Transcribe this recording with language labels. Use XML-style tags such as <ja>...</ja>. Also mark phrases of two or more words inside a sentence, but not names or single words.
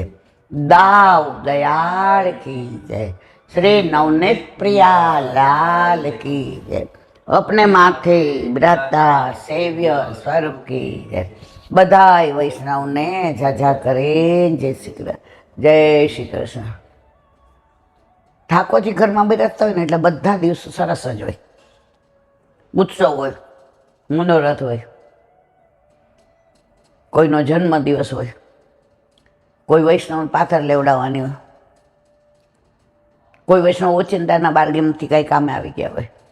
<hi>दाऊ दयाल की जय। श्री नवनीत प्रिया लाल की जय। अपने माथे ब्रता सेव्य स्वरूप की जय।</hi> <gu>બધાઈ વૈષ્ણવ ને ઝાઝા કરે</gu> <hi>जय श्री कृष्ण। जय श्री कृष्ण।</hi> <gu>ઠાકોરજી ઘરમાં બિરાજતા હોય ને એટલે બધા દિવસો સરસ જ હોય, ઉત્સવ હોય, મનોરથ હોય, કોઈનો જન્મદિવસ હોય, કોઈ વૈષ્ણવ પાથર લેવડાવવાની હોય, કોઈ વૈષ્ણવ ઓચિંતાના બારગીમથી કંઈ કામે આવી ગયા હોય.</gu>